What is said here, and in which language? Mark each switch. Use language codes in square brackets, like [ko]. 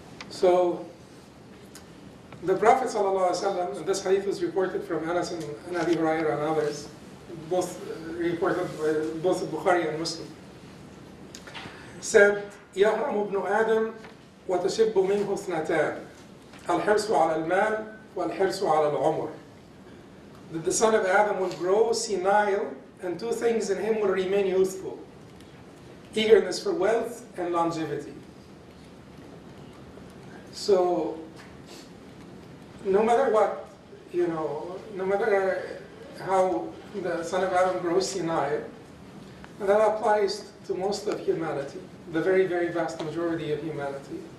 [en] So the Prophet ﷺ, and this hadith was reported from Anas and Abi Hurairah and others, both reported by both Bukhari and Muslim, said, [ar] يَهْرَمُ ابْنُ آدَمْ وتشب منه اثنتان الحرص على المال والحرص على العمر. [en] That the son of Adam will grow senile and two things in him will remain youthful: eagerness for wealth and longevity. So no matter what, no matter how the son of Adam grows senile, and that applies to most of humanity, the very, very vast majority of humanity.